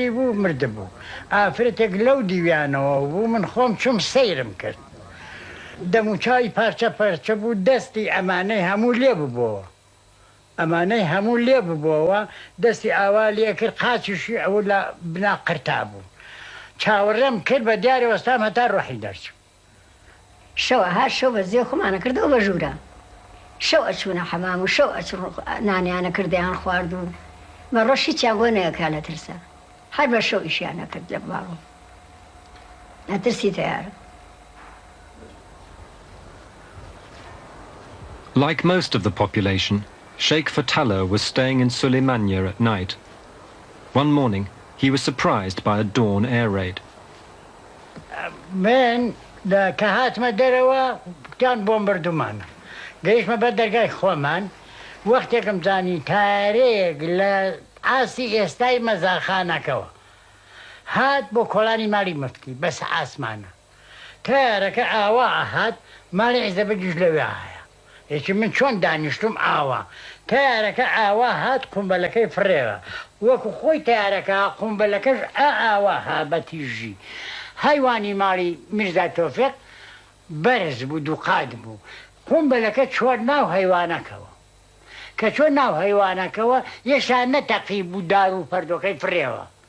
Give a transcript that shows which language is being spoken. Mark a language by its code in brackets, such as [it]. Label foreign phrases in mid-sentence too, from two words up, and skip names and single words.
[ckb] بوو مردبوو ئافرەتێک لەو دیویانەوە بوو من خۆم چوم سەیرم کرد دەموچاوی پارچە پەرچە بوو دەستی ئەمانەی هەموو لێ ببووەوە ئەمانەی هەموو لێ ببووەوە دەستی ئاوا لێ کرد قاچیشی ئەوە لە بنا قرتا بوو چاوەڕێم کرد بە دیارە وەستام هەتا ڕۆحی دەرچوو شەوە هەر شەو بە زێ خۆمانە کردەوە بە ژوورە شەو ئەچوونە حەمام و شەو ئەچوون نانیانە کردیان خوارد و مە ڕۆژی چیان بۆ نەیەکا لە ترسە هەر بە شەو ئیشیان نەکرد لە باڵۆ نەترسی تیارە. [en] Like most of the population, Sheikh Fatala was staying in Sulēmani at night. One morning, he was surprised by a dawn air raid. [ckb] من کە هاتمە دەرەوە کتیان بۆمبەردومانە گەیشتمە بە دەرگای خۆمان وەختێکم زانی تارێک لە ئاسی ئێستای مەزاخانەکەوە هات بۆ کۆڵانی ماڵی مفتی بەس ئاسمانە تارەکە ئاوا ئەهات ماڵی عیزەبەجیش لەوێ هەیە یەکی من چۆن دانیشتم ئاوا تارەکە ئاوا هات قومبەلەکەی فڕێوە وەکو خۆی تارەکە قومبەلەکەش ئاوا ها بە تیژی هەیوانی ماڵی میرزا تۆفێق بەرز بوو دووقات بوو قومبەلەکە چۆر ناو هەیوانەکەوە کە چۆر ناو هەیوانەکەوە یەشان نەتەقی بوو دار و پەردۆکەی فرێوە